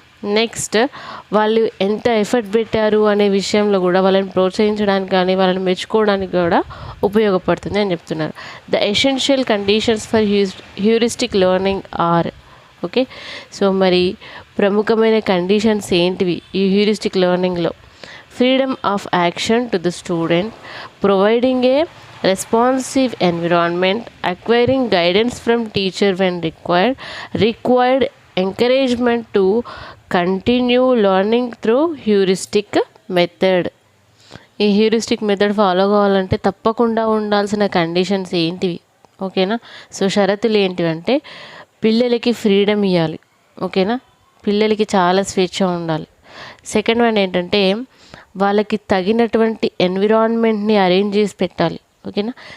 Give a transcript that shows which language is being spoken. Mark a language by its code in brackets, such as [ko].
[te] Next వాళ్ళు ఎంత effort పెట్టారు అనే విషయంలో కూడా వాళ్ళని ప్రోత్సహించడానికి కానీ వాళ్ళని మెచ్చుకోవడానికి కూడా ఉపయోగపడుతుంది అని చెప్తున్నారు. [en] The essential conditions for heuristic learning are, okay. [te] So మరి ప్రముఖమైన కండిషన్స్ ఏంటివి ఈ heuristic లెర్నింగ్లో? [en] Freedom of action to the student, providing a responsive environment, acquiring guidance from teacher when required encouragement to continue learning through heuristic method. [te] ఈ heuristic method follow కావాలంటే తప్పకుండా ఉండాల్సిన conditions ఏంటివి, ఓకేనా? సో షరతులు ఏంటివంటే పిల్లలకి ఫ్రీడమ్ ఇవ్వాలి, ఓకేనా? పిల్లలకి చాలా స్వేచ్ఛ ఉండాలి. సెకండ్ వన్ ఏంటంటే వాళ్ళకి తగినటువంటి ఎన్విరాన్మెంట్ని అరేంజ్ చేసి పెట్టాలి, ఓకేనా?